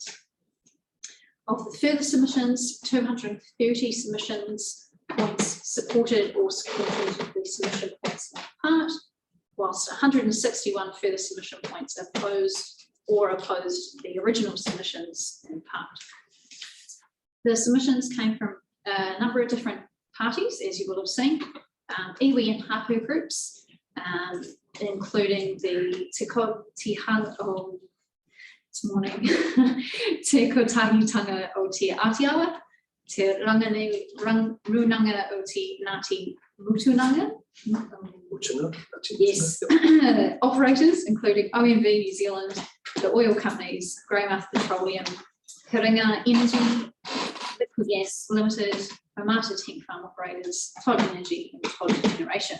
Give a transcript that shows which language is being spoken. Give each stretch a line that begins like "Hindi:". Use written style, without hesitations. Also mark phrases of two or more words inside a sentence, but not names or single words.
English: Of the further submissions, 230 submissions points supported or supported the submission points in part, whilst 161 further submission points opposed or opposed the original submissions in part. The submissions came from a number of different parties, as you will have seen, iwi and hapu groups, including the Te Kotahitanga o Te Atiawa, Te Runanga o Te Ngāti Mutunanga. Yes, operators including OMV New Zealand, the oil companies, Greymouth Petroleum, Karinga Energy, Liquid Gas Limited, Omata Tank Farm Operators, Todd Energy and Todd Generation.